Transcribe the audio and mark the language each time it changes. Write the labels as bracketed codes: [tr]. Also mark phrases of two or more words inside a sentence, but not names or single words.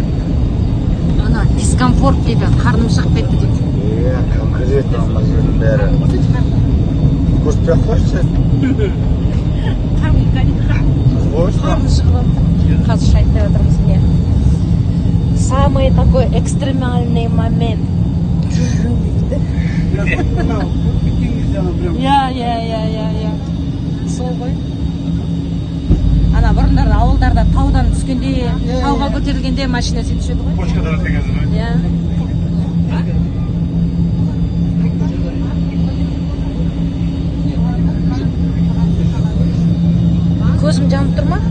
[kk] Ана, дискомфорт дейді, қарным шығып кетті дейді. Конкретно ана жердің бәрі. Көрсетпей ақ қойшы. Қарны шығып. Қазір шай айтып отырмыз не. [ru] Самый такой экстремальный момент. Я. [kk] Сол ғой. Ана бұрындары ауылдарда таудан түскенде, тауға көтерілгенде машина сөйтіп түседі ғой. Почкадан өтегенсің ғой. Көзім жанып тұр ма?